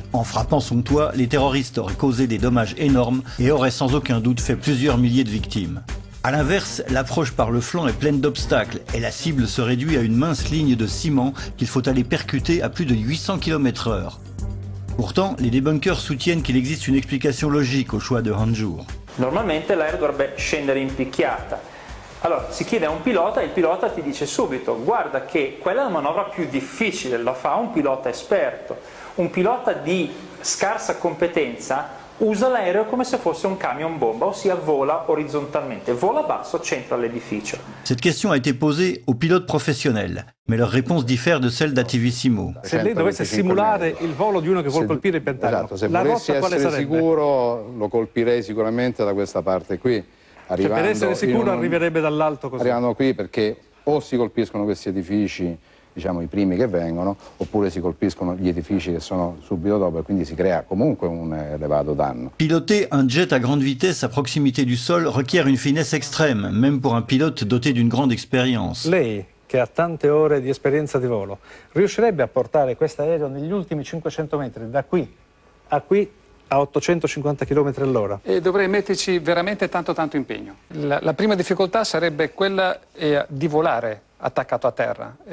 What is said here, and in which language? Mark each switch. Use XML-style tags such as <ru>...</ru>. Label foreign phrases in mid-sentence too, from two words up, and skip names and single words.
<fr>En frappant son toit, les terroristes auraient causé des dommages énormes et auraient sans aucun doute fait plusieurs milliers de victimes. A l'inverse, l'approche par le flanc est pleine d'obstacles et la cible se réduit à une mince ligne de ciment qu'il faut aller percuter à plus de 800 km/h. Pourtant, les débunkers soutiennent qu'il existe une explication logique au choix de Hanjour.</fr> <it>Normalmente l'aereo dovrebbe scendere in picchiata. Allora si chiede a un pilota e il pilota ti dice subito: guarda che quella è la manovra più difficile, la fa un pilota esperto. Un pilota di scarsa competenza usa l'aereo come se fosse un camion bomba, ossia vola orizzontalmente, vola basso, centra l'édificio.</it> <fr>Cette question a été posée aux pilotes professionnels, mais leur réponse diffère de celle d'Ativissimo.</fr> <it>Se lei dovesse simulare il volo di uno che vuole colpire il Pentagono, esatto, se la volessi rotta quale essere sarebbe? sicuro lo colpirei sicuramente da questa parte qui. Cioè, per essere sicuro arriverebbe dall'alto così. Arrivando qui perché o si colpiscono questi edifici, diciamo i primi che vengono, oppure si colpiscono gli edifici che sono subito dopo e quindi si crea comunque un elevato danno.</it> <fr>Piloter un jet à grande vitesse à proximité du sol requiert une finesse extrême, même pour un pilote doté d'une grande expérience.</fr> <it>Lei, che ha tante ore di esperienza di volo, riuscirebbe a portare questo aereo negli ultimi 500 metri, da qui a qui, a 850 km all'ora? E dovrei metterci veramente tanto impegno. La prima difficoltà sarebbe quella di volare attaccato a terra.</it>